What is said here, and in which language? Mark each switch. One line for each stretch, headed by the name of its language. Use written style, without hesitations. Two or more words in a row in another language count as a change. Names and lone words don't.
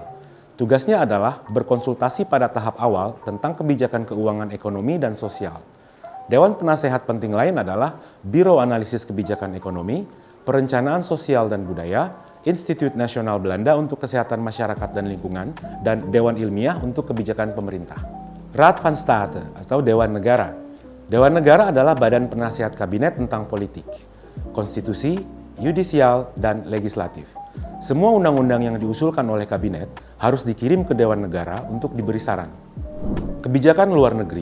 Indonesian: Tugasnya adalah berkonsultasi pada tahap awal tentang kebijakan keuangan ekonomi dan sosial. Dewan penasehat penting lain adalah Biro Analisis Kebijakan Ekonomi, Perencanaan Sosial dan Budaya, Instituut Nasional Belanda untuk Kesehatan Masyarakat dan Lingkungan, dan Dewan Ilmiah untuk Kebijakan Pemerintah. Raad van State atau Dewan Negara. Dewan Negara adalah badan penasihat kabinet tentang politik, konstitusi, yudisial, dan legislatif. Semua undang-undang yang diusulkan oleh kabinet harus dikirim ke Dewan Negara untuk diberi saran. Kebijakan luar negeri.